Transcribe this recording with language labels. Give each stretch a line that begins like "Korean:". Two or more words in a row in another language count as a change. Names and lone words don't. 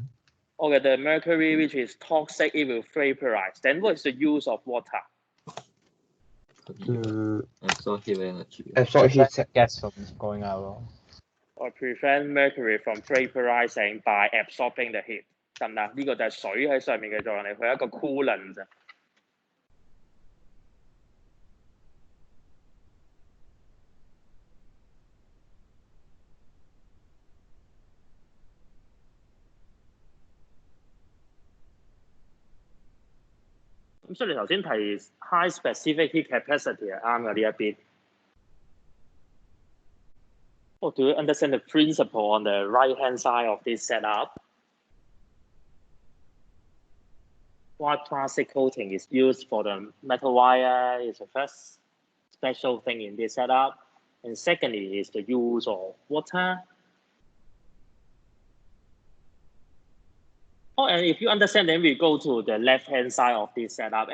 English: Okay, the mercury which is toxic, it will vaporize. Then what is the use of water? Absorb heat energy. Absorb heat gas from going out. Or prevent mercury from vaporizing by absorbing the heat.
Cantonese: 得唔得？呢個就係水喺上面嘅作用嚟，佢係一個 coolant 啫。咁所以你頭先提
English: high specific heat capacity
Cantonese: 係啱嘅呢一邊。
English: Oh, do you understand the principle on the right-hand side of this setup? Why plastic coating is used for the metal wire is the first special thing in this setup. And secondly is the use of water. Oh, and if you understand, then we go to the left-hand side of this setup.